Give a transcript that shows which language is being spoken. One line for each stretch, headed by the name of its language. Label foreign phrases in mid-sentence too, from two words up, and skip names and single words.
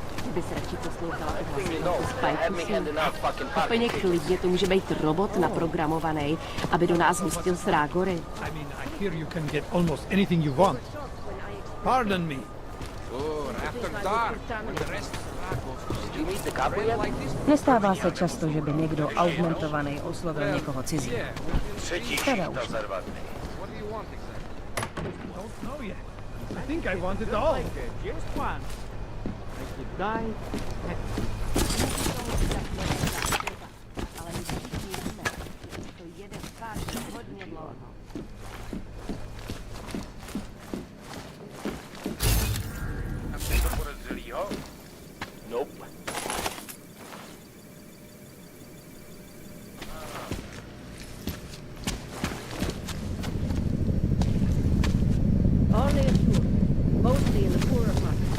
Czech: bys radši poslouchal úplně klidně to může být robot naprogramovaný, aby do nás hustil srágory.
English: I mean, I hear you can get almost anything you want. Pardon me.
Czech: Nestává se často, že by někdo augmentovaný oslovil někoho cizí. Teda už.
English: Don't know yet. I think I want it all. Just one. I could die.
Czech: Ale my všichni víme, to jede fakt hodně dlouho.
English: Nope. Only a few, mostly in the poorer parts.